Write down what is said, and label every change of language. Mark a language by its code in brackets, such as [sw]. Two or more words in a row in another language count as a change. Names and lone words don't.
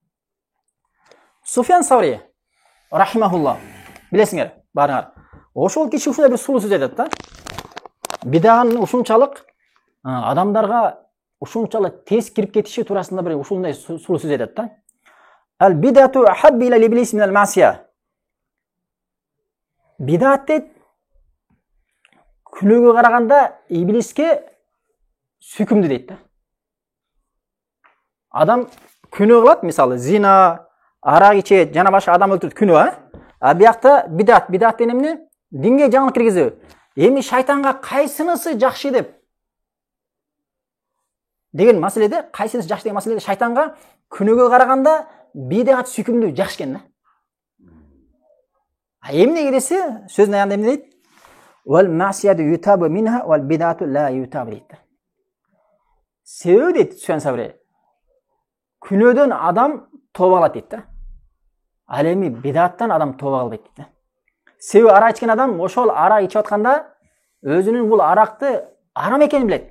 [ky] Суфян Саври рахимахулла. Билесиңер, барыңар. Ошол киши ушундай бир сулуу сөз айтат да. Бидаган ушунчалык адамдарга ушунчалык тез кирип кетиши туурасында бир ушундай сулуу сөз айтат да. [ar] البدعة أحب إلى إبليس من المعصية. [ky] Бидат дейт күнөөгө караганда иблиске сүйкүмдүү дейт да. Адам күнөө кылат, мисалы зина, арак ичет, жана башка адам өлтүрөт, күнөө, а биякта бидат деген эмне? Динге жаңылык киргизүү. Эми шайтанга кайсынысы жакшы деп деген маселеде, кайсынысы жакшы деген маселеде шайтанга күнөөгө караганда бидат сүйкүмдүү, жакшы экен да. А эмне десе, сөзүнүн аягында эмне дейт? [ar] والمعصية يتاب منها والبدعة لا يتاب дейт. [ky] Себеби дейт Суфян Саври, күнөөдөн адам тооба кылат дейт да. Ал эми бидаттан адам тооба кылбайт дейт да. Себеби арак ичкен адам ошол арак ичип атканда өзүнүн бул аракты арам экенин билет.